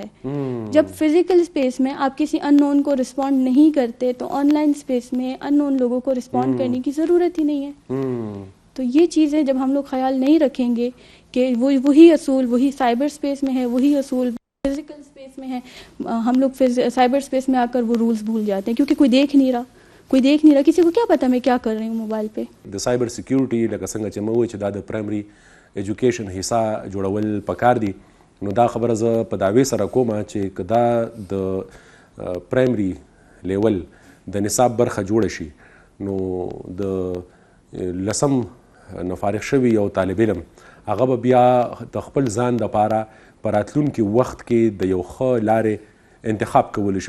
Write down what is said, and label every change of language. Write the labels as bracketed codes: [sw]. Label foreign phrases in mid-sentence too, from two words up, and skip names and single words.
[ur] جب [en] physical space [ur] میں آپ کسی ان نون کو رسپونڈ نہیں کرتے تو [en] online space [ur] میں ان نون لوگوں کو رسپونڈ کرنے کی ضرورت ہی نہیں ہے. تو یہ چیزیں جب ہم لوگ خیال نہیں رکھیں گے کہ وہی اصول وہی [en] cyber space [ur] میں ہے, وہی اصول [en] physical space [ur] میں ہے, ہم لوگ [en] cyber space [ur] میں آ کر وہ رولز بھول جاتے ہیں کیونکہ کوئی دیکھ نہیں رہا, کسی کو کیا پتا میں کیا کر رہی ہوں موبائل پہ. [ps] د [en] cyber security [ps] لکه څنګه چې موږ چې دا د [en] primary education [ps] حصہ جوړول پکار دي, نو دا خبره زه په دعوی سره کوم چې کدا د [en] primary level [ps] د نصاب برخه جوړ شي نو د لسم نه فارغ شوی یو طالب علم هغه به بیا د خپل ځان دپاره په راتلونکي وخت کې د یو ښه لارې انتخاب کولی شي.